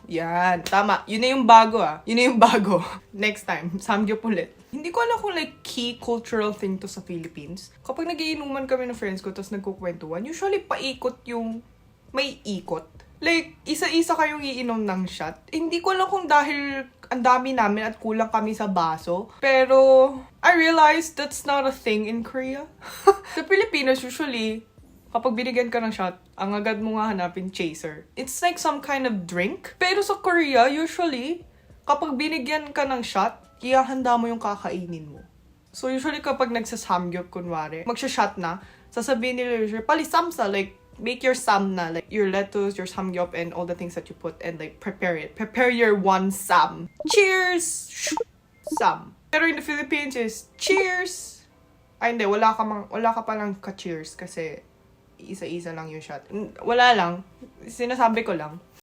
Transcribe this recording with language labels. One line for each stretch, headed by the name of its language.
Filipino: Yan, tama. Yun na yung bago Yun na yung bago.
English: Next time,
Filipino: samgyup ulit. Hindi ko alam kung
English: like key cultural thing
Filipino: to sa Philippines. Kapag nagiinuman kami ng friends ko, tapos nagkukwentuhan, usually paikot yung may ikot. Like, isa-isa kayong iinom ng shot. Hindi ko alam kung dahil ang dami namin at kulang kami sa baso.
English: Pero, I realized that's not a thing in Korea.
Filipino: Sa Pilipinas, usually, kapag binigyan ka ng shot, ang agad mo nga hanapin chaser.
English: It's like some kind of drink.
Filipino: Pero sa Korea, usually, kapag binigyan ka ng shot, ihahanda mo yung kakainin mo.
English: So usually
Filipino: kapag nagsasamgyup, kunwari, magsha-shot na, sasabihin nila
English: usually, palisamsa, like, make your sam na, like, your lettuce, your samgyup, and all the things that you put, and like, prepare it. Prepare your one sam. Cheers! Sam.
Filipino: Pero
English: in the Philippines is,
Filipino: cheers! Ay, hindi, wala ka palang ka-cheers kasi isa-isa lang yung shot. Wala lang. Sinasabi ko lang.